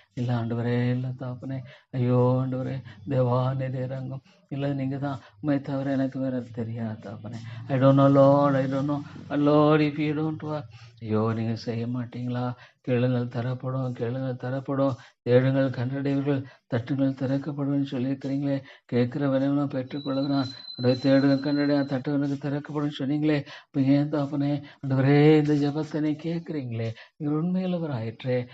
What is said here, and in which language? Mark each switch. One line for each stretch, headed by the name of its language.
Tamil: இல்ல தாப்பனே. ஐயோ ஆண்டவரே தேவானே தேரங்கம் இல்ல, நீங்க தான் உண்மை தவிர எனக்கு வேற தெரியாது தாப்பனே.
English: I don't know Lord if you don't work.
Tamil: ஐயோ நீங்க செய்ய மாட்டீங்களா? கேளுங்கள் தரப்படும், கேளுங்கள் தரப்படும், தேடுங்கள் கண்டடைவீர்கள், தட்டுங்கள் திறக்கப்படும் சொல்லியிருக்கிறீங்களே. கேட்கிறவனும் பெற்றுக்கொள்ளுகிறான், ஆண்டவரே தேடுங்கள் கண்டடையா, தட்டுவனுக்கு திறக்கப்படும் சொன்னீங்களே. இப்போ ஏன் தாப்பனே ஆண்டவரே இந்த ஜெபத்தை நீ கேட்குறீங்களே, நீர் உண்மையுள்ளவர் ஆயிற்றே.